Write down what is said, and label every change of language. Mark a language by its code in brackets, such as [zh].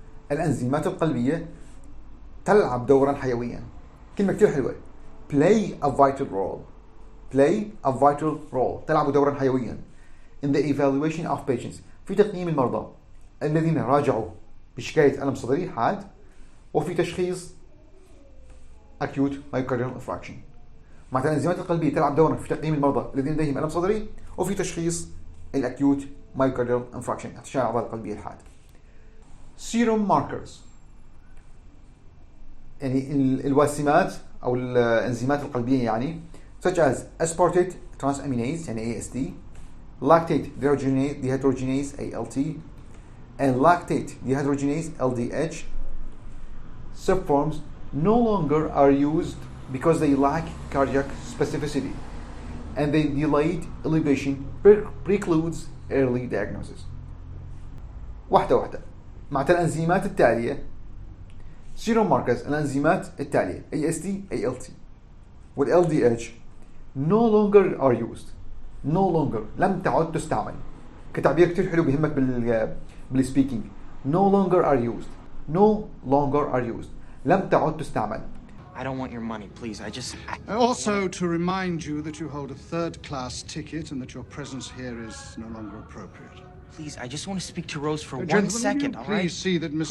[ar] الأنزيمات القلبية تلعب دورا حيويا. كلمة كتير حلوة. [en] play a vital role. play a vital role. [ar] تلعب دورا حيويا [en] in the evaluation of patients. [ar] في تقييم المرضى الذين راجعوا بشكاية ألم صدري حاد وفي تشخيص [en] acute myocardial infarction. [ar] مع الأنزيمات القلبية تلعب دورا في تقييم المرضى الذين لديهم ألم صدري وفي تشخيص الأكيوت myocardial infarction احتشاء الأعضاء القلبية الحاد. [en] serum markers [ar] يعني الواسمات أو الأنزيمات القلبية يعني [en] such as aspartate transaminase يعني AST, lactate dehydrogenase ALT, and lactate dehydrogenase LDH subforms no longer are used because they lack cardiac specificity and the delayed elevation precludes early diagnosis. [ar] واحدة مع الأنزيمات التالية [en] serum markers [ar] الأنزيمات التالية AST ALT وال LDH [en] no longer are used. no longer [ar] لم تعد تستعمل كتعبير كتير حلو بيهمك بالسبيكينج. [en] no longer are used. no longer are used [ar] لم تعد تستعمل. [en] I don't want your money, please. Also, to remind you that you hold a third-class ticket and that your presence here is no longer appropriate. Please, I just want to speak to Rose for 1 Gentlemen, second, all right? Please see that Mr.